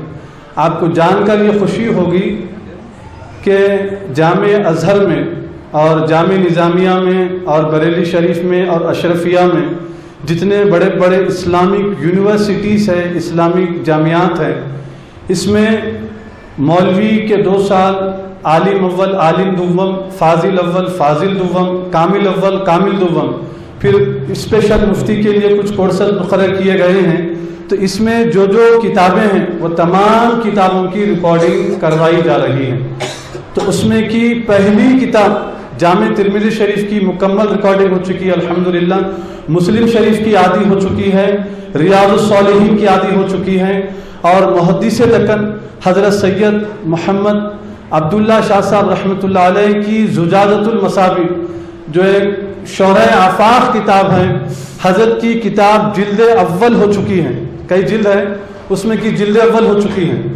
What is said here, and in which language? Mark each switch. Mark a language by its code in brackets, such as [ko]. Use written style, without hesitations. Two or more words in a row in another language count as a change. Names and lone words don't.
[ur] آپ کو جان کر یہ خوشی ہوگی کہ جامع ازہر میں اور جامع نظامیہ میں اور بریلی شریف میں اور اشرفیہ میں جتنے بڑے بڑے [en] Islamic universities [ur] ہیں، اسلامک جامعات ہیں، اس میں مولوی کے 2 سال عالم اول عالم دوم فاضل اول فاضل دوم کامل اول کامل دوم، پھر اسپیشل مفتی کے لیے کچھ کورسز مقرر کیے گئے ہیں، تو اس میں جو کتابیں ہیں وہ تمام کتابوں کی ریکارڈنگ کروائی جا رہی ہے۔ تو اس میں کی پہلی کتاب جامع ترمذی شریف کی مکمل ریکارڈنگ ہو چکی ہے الحمدللہ، مسلم شریف کی آدھی ہو چکی ہے، ریاض الصالحین کی آدھی ہو چکی ہے، اور محدث دکن حضرت سید محمد عبداللہ شاہ صاحب [ar] رحمۃ اللہ علیہ [ur] کی زجاجۃ المصابیح جو ایک شرح آفاق کتاب ہے، حضرت کی کتاب جلد اول ہو چکی ہے، کئی جلد ہے اس میں کی جلد اول ہو چکی ہے۔